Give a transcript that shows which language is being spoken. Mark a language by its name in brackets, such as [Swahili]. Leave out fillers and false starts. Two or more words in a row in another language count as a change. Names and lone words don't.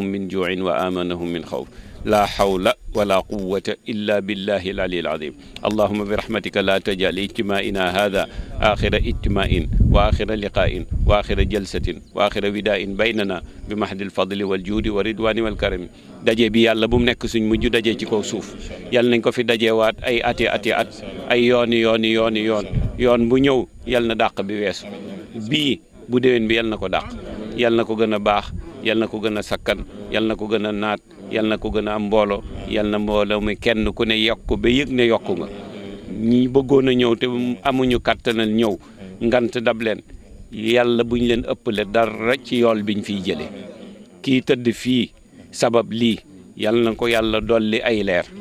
[Arabic] من جوع وآمنهم من خوف لا حول ولا قوة إلا بالله العلي العظيم اللهم برحمتك لا تجعل اجتماعنا هذا آخر اجتماع وآخر لقاء وآخر جلسة وآخر وداء بيننا بمحض الفضل والجود والرضوان والكرم [Wolof] daje bi yàlla bu mu nekk suñ mujj daje ci kaw suuf yàlla nañ ko fi dajewaat ay ati at ay yoon bu ñëw yàlla na dàq bi weesu bii bu déwén bi yàlla na ko dàq yàlla na ko gën a baax yàlla na ko gën a sakkan yàlla na ko gën a naat yàlla na ko gën a am mbooloo yàlla na mbooloo mi kenn ku ne yokk ba yëg ne yokku nga ñi bëggoon a ñëw te amuñu kattanal ñëw ngant dab leen yàlla buñ leen ëppale dara ci yool biñ fiy jële kii tëdd fii sabab lii yàlla na ko yàlla dolli ay leer